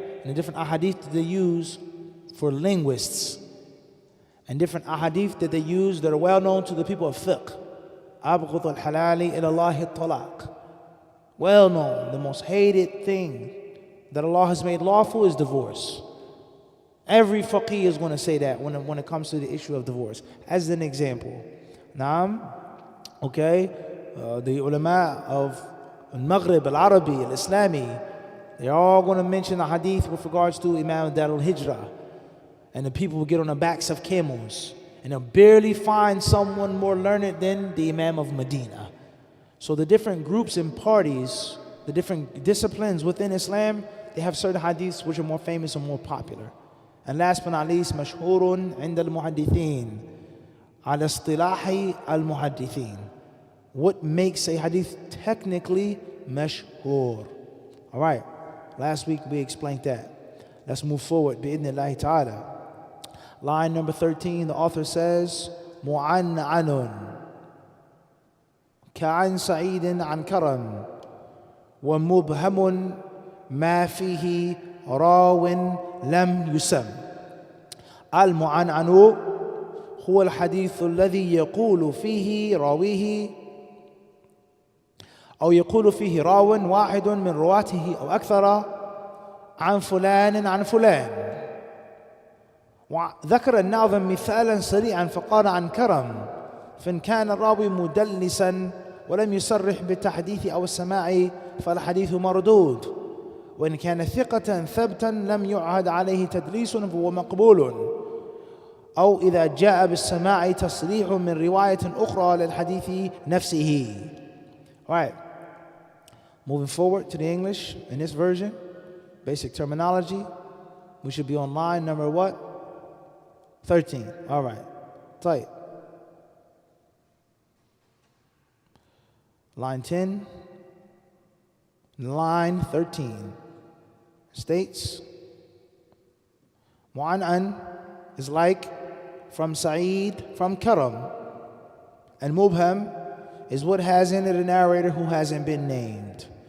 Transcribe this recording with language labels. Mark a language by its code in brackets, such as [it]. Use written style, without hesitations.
[en] And the different ahadith that they use for linguists and different ahadith that they use that are well known to the people of fiqh. [ar] أبغض الحلال إلى الله الطلاق. [en] Well known, the most hated thing that Allah has made lawful is divorce. Every faqih is going to say that when it comes to the issue of divorce. As an example, Naam, okay, the ulama of Maghrib, Al-Arabi, Al-Islami, they're all going to mention the hadith with regards to Imam Dar al-Hijrah. And the people will get on the backs of camels. And they'll barely find someone more learned than the Imam of Medina. So the different groups and parties, the different disciplines within Islam, they have certain hadiths which are more famous and more popular. And last but not least, [ar] مشهور عند المحدثين على اصطلاح المحدثين. [en] What makes a hadith technically mashhur? All right, last week we explained that. Let's move forward, [ar] بإذن الله تعالى. [en] Line number 13, the author says, [ar] معنعن كعن سعيد عن كرم ومبهم ما فيه راو لم يسم. المعنعن هو الحديث الذي يقول فيه راويه أو يقول فيه راو واحد من رواته أو أكثر عن فلان عن فلان. وذكر الناظم مثالا سريعا فقال عن كرم فإن كان الراوي مدلسا ولم يصرح بالتحديث أو السماع فالحديث مردود، وإن كان ثقة ثبتا لم يعهد عليه تدليس فهو مقبول، أو إذا جاء بالسماع تصريح من رواية أخرى للحديث نفسه. [en] All right, moving forward to the English in this version, basic terminology. We should be on line number what? 13. All right, tight. Line 10, line 13 states, Mu'an'an is like from Sa'id, from Karam, and Mubham is what has in it a narrator who hasn't been named.